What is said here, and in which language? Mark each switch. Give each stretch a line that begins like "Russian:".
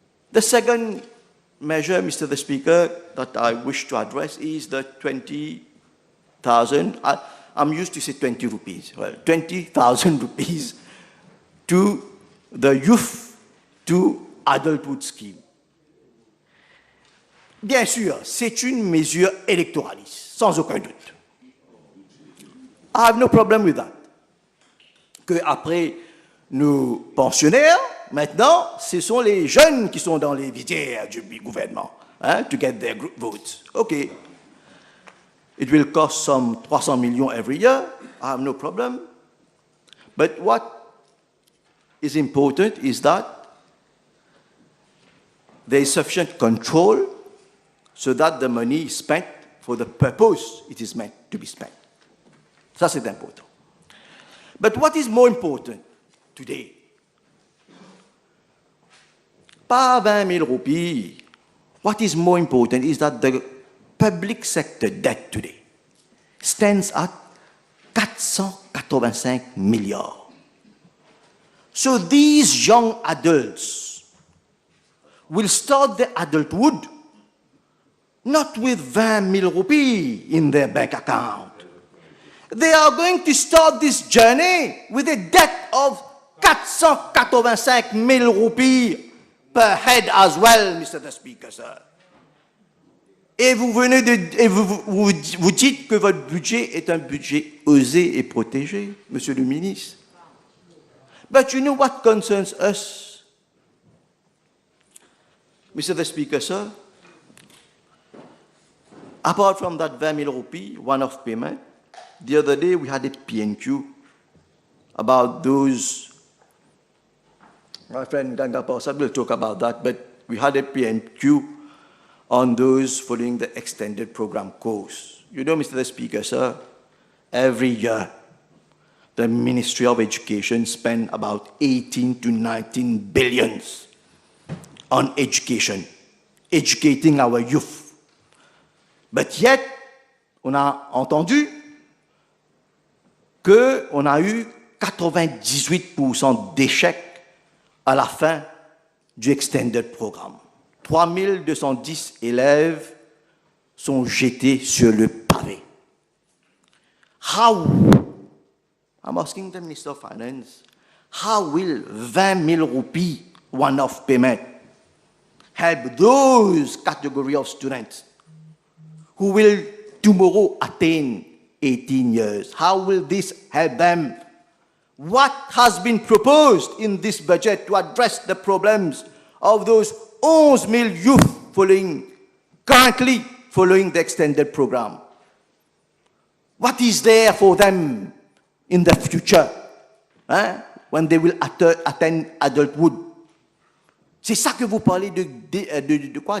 English: The second measure, Mr. the Speaker, that I wish to address is the 20,000, I'm used to say 20 rupees, well, 20,000 rupees to the youth to adulthood scheme.
French: Bien sûr, c'est une mesure électoraliste, sans aucun doute.
English: I have no problem with that.
French: Que après nos pensionnaires, maintenant, ce sont les jeunes qui sont dans les visières du gouvernement,
English: to get their group votes. Okay. It will cost some 300 million every year. I have no problem. But what is important is that there is sufficient control so that the money is spent for the purpose it is meant to be spent.
French: Ça, c'est important.
English: But what is more important today?
French: Pas
English: 20 000 rupees. What is more important is that the public sector debt today stands at 485 milliards. So these young adults will start their adulthood not with 20 000 rupees in their bank account. They are going to start this journey with a debt of 485 000 rupees per head as well, Mr. the Speaker, sir.
French: Et vous venez vous dites que votre budget est un budget osé et protégé, Monsieur le Ministre.
English: But you know what concerns us, Mr. the Speaker, sir? Apart from that 20 000 rupees one-off payment, the other day we had a PNQ about those. My friend Ganga Pausad will talk about that, but we had a PNQ on those following the extended program course. You know, Mr. the Speaker, sir, every year the Ministry of Education spends about 18 to 19 billions on education, educating our youth. But yet,
French: on a entendu qu'on a eu 98% d'échecs à la fin du extended programme. 3210 élèves sont jetés sur le pavé.
English: How, I'm asking the Minister of Finance, how will 20 000 rupees one-off payment help those category of students who will tomorrow attain 18 years? How will this help them? What has been proposed in this budget to address the problems of those 11 000 youth currently following the extended program? What is there for them in the future, when they will attain adulthood?
French: C'est ça que vous parlez de quoi?